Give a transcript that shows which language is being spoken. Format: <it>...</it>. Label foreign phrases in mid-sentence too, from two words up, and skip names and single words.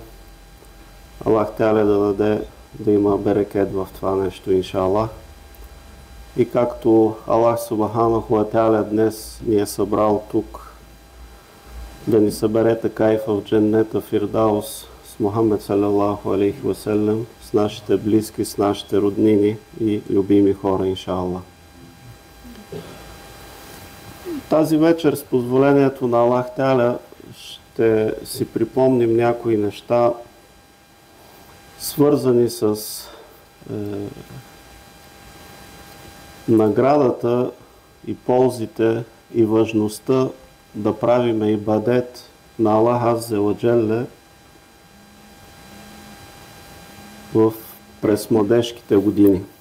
<bg>Аллах Теаля да даде да има берекет в това нещо, иншаллах. И както Аллах</bg> <ar>سبحانه وتعالى</ar> <bg>днес ни е събрал тук, да ни събере така и в дженнета Фирдаус с Мухаммед</bg> <ar>صلى الله عليه وسلم,</ar> <bg>с нашите близки, с нашите роднини и любими хора, иншаллах. Тази вечер с позволението на Аллах Теаля ще си припомним някои неща, свързани с наградата и ползите и важността да правиме ибадет на Аллах</bg> <ar>عز وجل</ar> <bg>през младежките години.</bg>